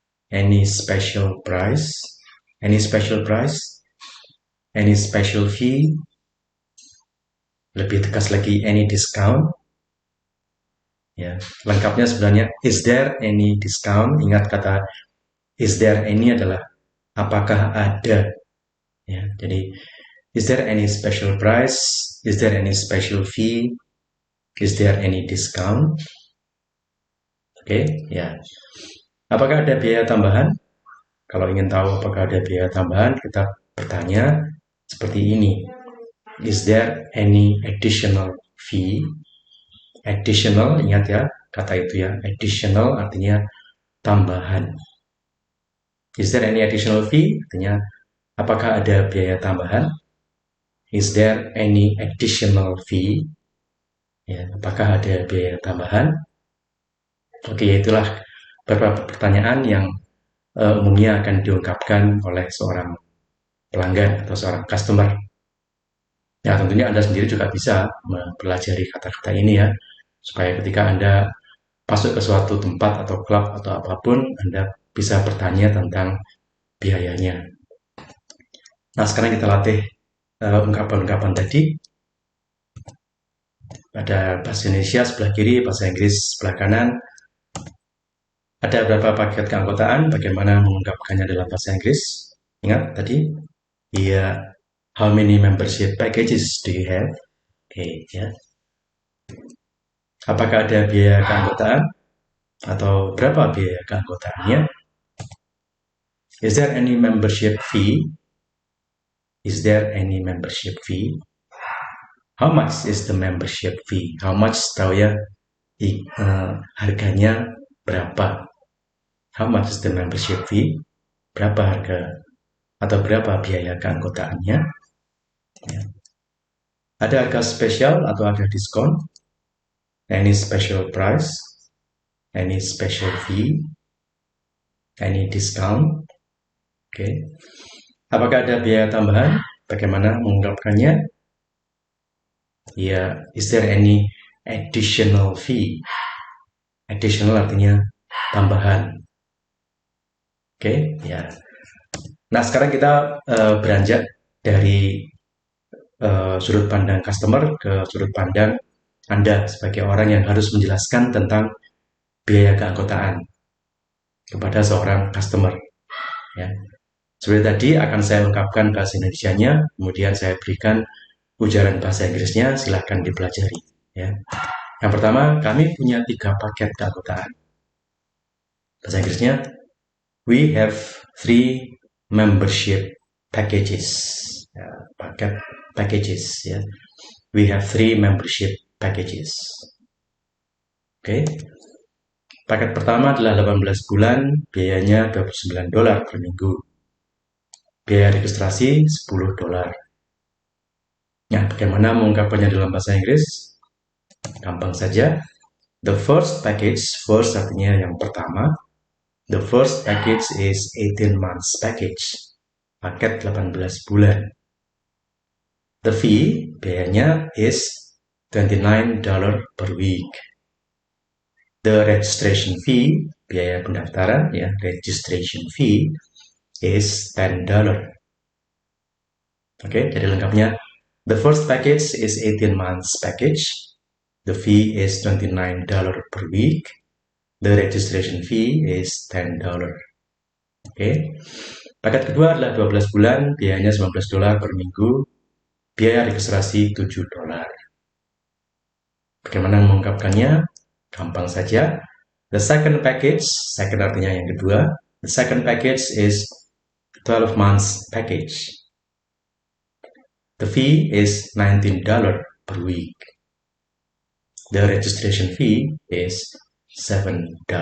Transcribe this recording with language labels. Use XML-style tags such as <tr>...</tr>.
<en>Any special price? Any special price? Any special fee?</en> <id>Lebih tegas lagi,</id> <en>any discount?</en> <id>Ya, lengkapnya sebenarnya</id> <en>is there any discount?</en> <id>Ingat kata</id> <en>is there any</en> <id>adalah apakah ada?</id> <en>Ya, jadi is there any special price? Is there any special fee? Is there any discount? Oke, ya.</en> <id>Apakah ada biaya tambahan? Kalau ingin tahu apakah ada biaya tambahan, kita bertanya seperti ini.</id> <en>Is there any additional fee? Additional,</en> <id>ingat ya, kata itu ya.</id> <en>Additional</en> <id>artinya tambahan.</id> <en>Is there any additional fee?</en> <id>Artinya, apakah ada biaya tambahan?</id> <en>Is there any additional fee?</en> <id>Ya, apakah ada biaya tambahan? Oke, itulah beberapa pertanyaan yang umumnya akan diungkapkan oleh seorang pelanggan atau seorang customer. Ya, tentunya Anda sendiri juga bisa mempelajari kata-kata ini ya, supaya ketika Anda masuk ke suatu tempat atau klub atau apapun, Anda bisa bertanya tentang biayanya. Nah, sekarang kita latih ungkapan-ungkapan tadi. Ada bahasa Indonesia sebelah kiri, bahasa Inggris sebelah kanan. Ada berapa paket keanggotaan? Bagaimana mengungkapkannya dalam bahasa Inggris? Ingat tadi? Iya,</id> <en>How many membership packages do you have?</en> <id>Oke, ya. Apakah ada biaya keanggotaan? Atau berapa biaya keanggotaannya?</id> <en>Is there any membership fee? Is there any membership fee? How much is the membership fee? How much</en> <id>tahu ya? Harganya berapa?</id> <en>How much is the membership fee?</en> <id>Berapa harga atau berapa biaya keanggotaannya? Ya. Ada harga spesial atau ada diskon?</id> <en>Any special price? Any special fee? Any discount? Oke.</en> <id>Apakah ada biaya tambahan? Bagaimana mengungkapkannya?</id> <en>Ya, is there any additional fee?</en> <id>Additional artinya tambahan. Oke, ya. Nah, sekarang kita beranjak dari sudut pandang customer ke sudut pandang Anda sebagai orang yang harus menjelaskan tentang biaya keanggotaan kepada seorang customer. Ya. Seperti tadi akan saya ungkapkan bahasa Indonesianya, kemudian saya berikan ujaran bahasa Inggrisnya, silahkan dipelajari. Ya. Yang pertama, kami punya 3 paket keanggotaan. Bahasa Inggrisnya,</id> <en>we have 3 membership packages.</en> <id>Ya, paket packages. Ya.</id> <en>We have 3 membership packages.</en> <id>Oke. Paket pertama adalah 18 bulan, biayanya $29 per minggu. Biaya registrasi $10. Nah, bagaimana mengungkapkannya dalam bahasa Inggris? Gampang saja.</id> <en>The first package,</en> <id>first artinya yang pertama.</id> <en>The first package is 18 months package.</en> <id>Paket 18 bulan.</id> <en>The fee,</en> <id>biayanya</id> <en>is $29 per week. The registration fee,</en> <id>biaya pendaftaran,</id> <en>ya, registration fee is $10.</en> <id>Oke, jadi lengkapnya.</id> <en>The first package is 18 months package. The fee is $29 per week. The registration fee is $10.</en> <id>Oke. Paket kedua adalah 12 bulan, biayanya $19 per minggu. Biaya registrasi $7. Bagaimana mengungkapkannya? Gampang saja.</id> <en>The second package,</en> <id>second artinya yang kedua.</id> <en>The second package is 12 months package. The fee is $19 per week. The registration fee is $7.</en>